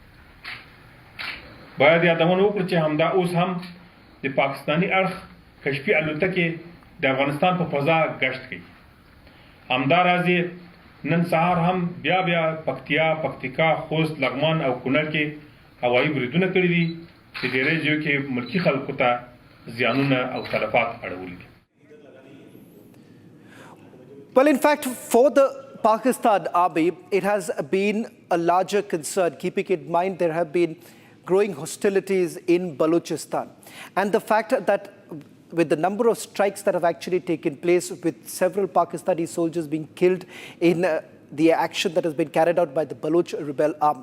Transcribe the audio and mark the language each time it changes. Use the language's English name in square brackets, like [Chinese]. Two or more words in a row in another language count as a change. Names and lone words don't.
[Pashto] باید یادونه وکړو چې همدا اوس هم د پاکستاني اړخ کشفي الوتکې د افغانستان په فضا ګشت کوي. همداراز نن سهار هم بیا پکتیا، پکتیکا، خوست، لغمان او کونړ کې هوایي بریدونه کړي دي چې ډېری ځایو کې ملکي خلکو ته زیانونه او تلفات اړولي دي. [English] Well, in fact, for the Pakistan army, it has been a larger concern, keeping in mind there have been growing hostilities in Balochistan. And the fact that with the number of strikes that have actually taken place, with several Pakistani soldiers being killed in the action that has been carried out by the Baloch rebel army.